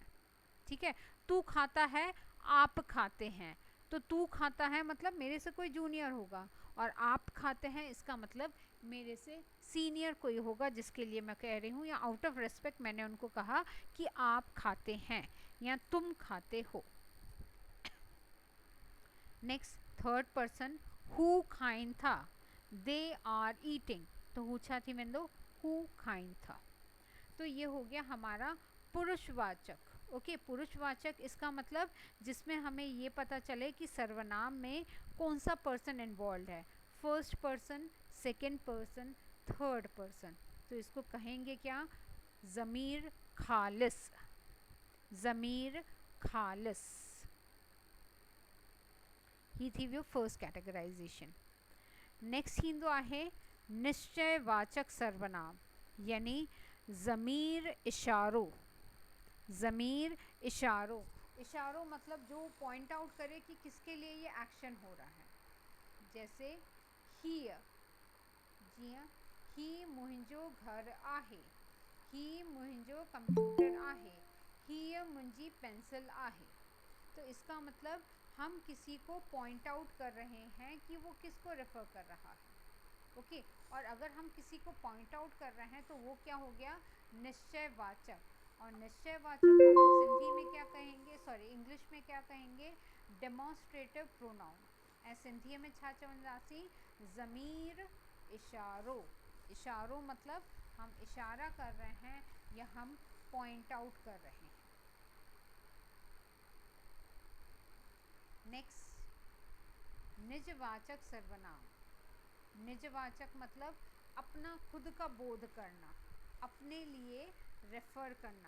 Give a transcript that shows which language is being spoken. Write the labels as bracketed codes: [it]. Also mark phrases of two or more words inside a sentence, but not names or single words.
[hi] ठीक है, तू खाता है, आप खाते हैं, तो तू खाता है मतलब मेरे से कोई जूनियर होगा, और आप खाते हैं इसका मतलब मेरे से सीनियर कोई होगा जिसके लिए मैं कह रही हूँ, या [en] out of respect [hi] मैंने उनको कहा कि आप खाते हैं या तुम खाते हो। [en] next third person [sd] हु खाइन था, [en] they are eating, [sd] तो हु छा थी वेंदो हु खाइन था। [hi] तो ये हो गया हमारा पुरुषवाचक। ओके पुरुषवाचक इसका मतलब जिसमें हमें ये पता चले कि सर्वनाम में कौन सा पर्सन इन्वॉल्व है, [en] first person, second person, third person. [hi] तो इसको कहेंगे क्या, [sd] ज़मीर खालिस, ज़मीर खालिस। [hi] ही थी वो [en] first categorization. [sd] नेक्स्ट थींदो आहे निश्चयवाचक सर्वनाम, यानी ज़मीर इशारो, ज़मीर इशारो। [hi] इशारो मतलब जो [en] point out [hi] करे कि किसके लिए ये एक्शन हो रहा है। [sd] जैसे हीअ, [hi] जी हाँ, [sd] ही मुंहिंजो घर आहे, ही मुंहिंजो कंप्यूटर आहे, हीअ मुंहिंजी पेंसिल आहे। [hi] तो इसका मतलब हम किसी को [en] point out [hi] कर रहे हैं कि वो किसको रेफ़र कर रहा है। ओके और अगर हम किसी को [en] point out [hi] कर रहे हैं तो वो क्या हो गया, निश्चयवाचक। और निश्चयवाचक को हम सिंधी में क्या कहेंगे, [en] sorry English [hi] में क्या कहेंगे, [en] demonstrative pronoun. [sd] ऐं सिंधी में छा चवंदासीं, ज़मीर इशारो। [hi] इशारो मतलब हम इशारा कर रहे हैं या हम [en] point out [hi] कर रहे हैं। नेक्स्ट निजवाचक सर्वनाम। निजवाचक मतलब अपना खुद का बोध करना, अपने लिए रेफ़र करना।